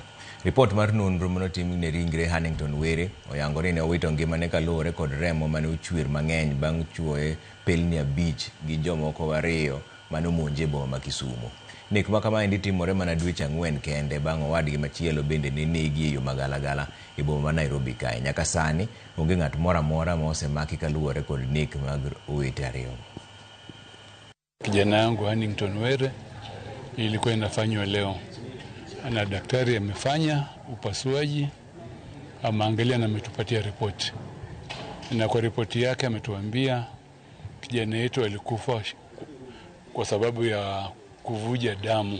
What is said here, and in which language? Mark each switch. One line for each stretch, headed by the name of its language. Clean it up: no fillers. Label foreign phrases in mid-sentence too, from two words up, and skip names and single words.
Luo (Kenya and Tanzania): Ripot mar nonro manotim ne ringre Hannington Were oyango ni ne owito ngimane kaluwore kod remo mane ochwer mang'eny bang' chuoye pelni 5 gi jomoko 2 mane omonje boma ma Kisumu. Nek ma kamaendi timore mana dweche 4 kende bang' owadgi machielo bende ne negi e yo magalagala e boma ma Nairobi kae. Nyaka sani onge ng'at moro amora ma osemaki kaluwore kod nek mag owete ariyo.
Swahili: Kijana yangu Hannington Were ilikuwa inafanywa leo. Na daktari amefanya upasuaji, ameangalia na ametupatia ripoti. Na kwa ripoti yake ametuambia kijana yetu alikufa kwa sababu ya kuvuja damu.